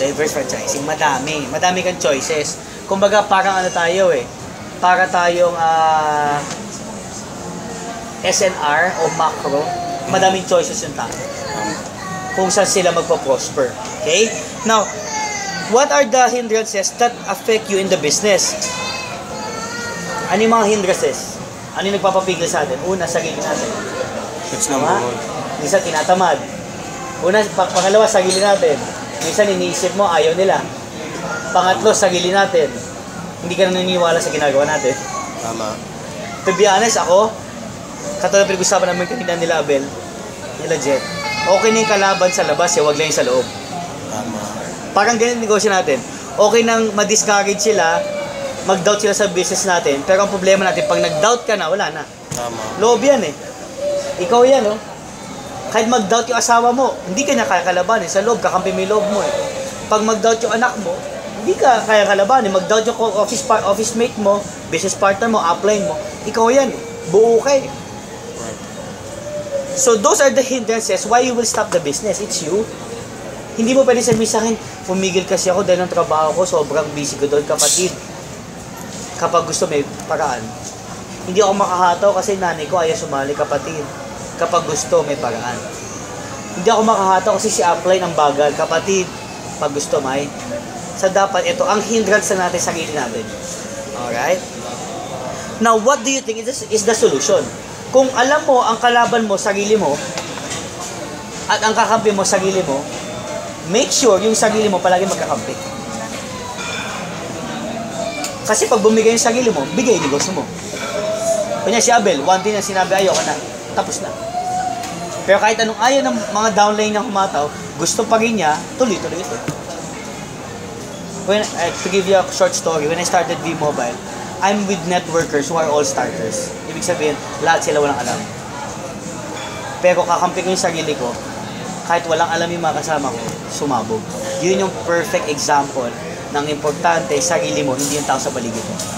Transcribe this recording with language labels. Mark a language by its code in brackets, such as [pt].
[tl] Diverse franchising, madami. Madami kang choices. Kumbaga, parang ano tayo para tayong SNR o macro, madaming choices yung tao. Kung saan sila magpo-prosper. Okay? [en] Now, what are the hindrances that affect you in the business? [tl] Ano yung mga hindrances? Ano yung nagpapapigil sa atin? Una, sarili natin. [en] That's number one. [tl] Minsan, tinatamad. Pangalawa, sarili natin. Minsan, iniisip mo, ayaw nila. Pangatlo, sarili natin. Hindi ka naniniwala sa ginagawa natin. Tama. [en] To be honest, [tl] ako, katulad pinag-usapan namin kanina nila Abel, nila Jet, okay na yung kalaban sa labas, huwag lang yung sa loob. Tama. Parang ganyan negosyo natin. Okay nang ma-discourage sila, mag-doubt sila sa business natin, pero ang problema natin, pag nag-doubt ka na, wala na. Tama. Loob yan Ikaw yan Kahit mag-doubt yung asawa mo, hindi ka niya kaya kalabanin. Sa loob, kakampi mo yung loob mo Pag mag-doubt yung anak mo, hindi ka kaya kalabanin. Mag-doubt yung office mate mo, business partner mo, upline mo, ikaw yan Buo ka [en] So those are the hindrances why you will stop the business. It's you. [tl] Hindi mo pwede sabihin sa akin, pumigil kasi ako dahil ng trabaho ko, sobrang busy ko doon, kapatid. Kapag gusto may paraan. Hindi ako makahataw kasi nanay ko ayaw sumali, kapatid. Kapag gusto may paraan. Hindi ako makahataw kasi si upline ang bagal, kapatid. Pag gusto may. Sa dapat ito, ang hindrance natin sa sarili natin. [en] Alright? Now, what do you think is the solution? [tl] Kung alam mo, ang kalaban mo, sarili mo, at ang kakampi mo, sarili mo, [en] make sure [tl] yung sarili mo palagi magkakampi. Kasi pag bumigay yung sarili mo, bigay yung negosyo mo. Kanya si Abel, one thing na sinabi, ayaw ka na, tapos na. Pero kahit anong ayaw ng mga downline niya humataw, gusto pa rin niya, tuloy-tuloy ito. [en] To give you a short story, when I started V-Mobile, I'm with networkers who are all starters. [tl] Ibig sabihin, lahat sila walang alam. Pero kakampi ko yung sarili ko, kahit walang alam yung mga kasama ko, sumabog. Yun yung perfect example ng importante, sarili mo, hindi yung tao sa paligid mo.